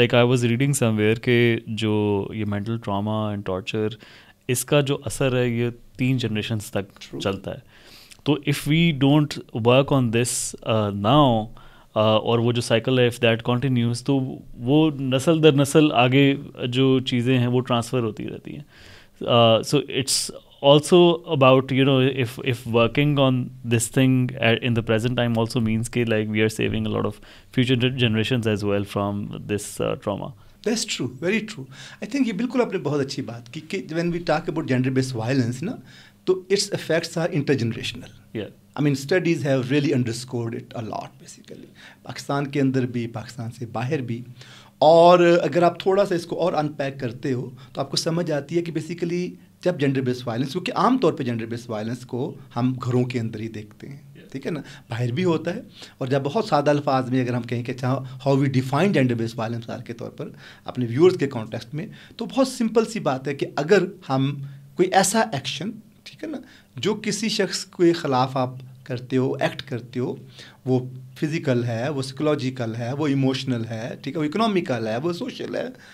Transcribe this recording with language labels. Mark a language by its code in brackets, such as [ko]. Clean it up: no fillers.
[en] Like I was reading somewhere [ur] کہ جو یہ [en] mental trauma and torture [ur] اس کا جو اثر ہے یہ 3 generations تک چلتا ہے. تو [en] if we don't work on this now [ur] اور وہ جو cycle ہے [en] if that continues [ur] تو وہ نسل در نسل آگے جو چیزیں ہیں وہ ٹرانسفر ہوتی رہتی ہیں. [en] So it's also about, you know, if working on this thing in the present time also means کہ like we are saving a lot of future generations as well from this trauma. That's true, very true. I think [ur] یہ بالکل آپ نے بہت اچھی بات کی کہ [en] when we talk about gender based violence نا تو its effects are intergenerational. Yeah. I mean studies have really underscored it a lot basically. [ur] Pakistan کے اندر بھی, پاکستان سے باہر بھی. اور اگر آپ تھوڑا سا اس کو اور انپیک کرتے ہو تو آپ کو سمجھ آتی ہے کہ بیسیکلی جب جینڈر بیس وائلنس, کیونکہ عام طور پہ جینڈر بیس وائلنس کو ہم گھروں کے اندر ہی دیکھتے ہیں, ٹھیک ہے نا, باہر بھی ہوتا ہے. اور جب بہت سادہ الفاظ میں اگر ہم کہیں کہ اچھا [en] how we define gender base violence [ur] مثال کے طور پر اپنے ویورز کے کانٹیکسٹ میں, تو بہت سمپل سی بات ہے کہ اگر ہم کوئی ایسا ایکشن, ٹھیک ہے نا, جو کسی شخص کے خلاف آپ کرتے ہو, ایکٹ کرتے ہو, وہ فزیکل ہے, وہ سائیکولوجیکل ہے, وہ ایموشنل ہے, ٹھیک ہے, وہ اکنامیکل ہے, وہ سوشل ہے,